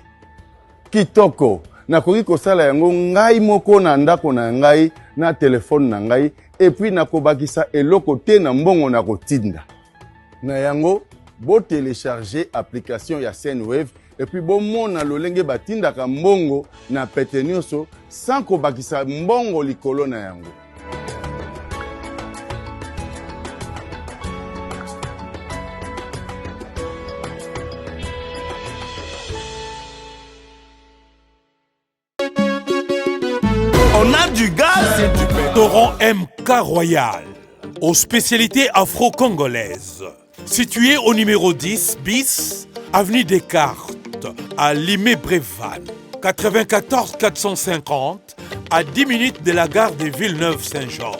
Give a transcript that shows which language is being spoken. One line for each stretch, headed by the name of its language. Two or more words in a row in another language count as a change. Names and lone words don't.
Lingala: Kitoko nakoki kosala yango ngai moko na ndako na ngai na telefone na ngai
French: et puis
Lingala: nakobakisa eloko te na mbongo na kotinda. Na yango bo télécharger application ya Sendwave
French: et puis
Lingala: bo mona lolenge batinda ka mbongo na pete nyonso sans kobakisa mbongo likolo na yango.
French: On a du gaz et du pain. Restaurant MK Royal, aux spécialités afro-congolaises. Situé au numéro 10 bis, avenue Descartes, à Limay-Brévannes. 94 450, à 10 minutes de la gare de Villeneuve-Saint-Georges.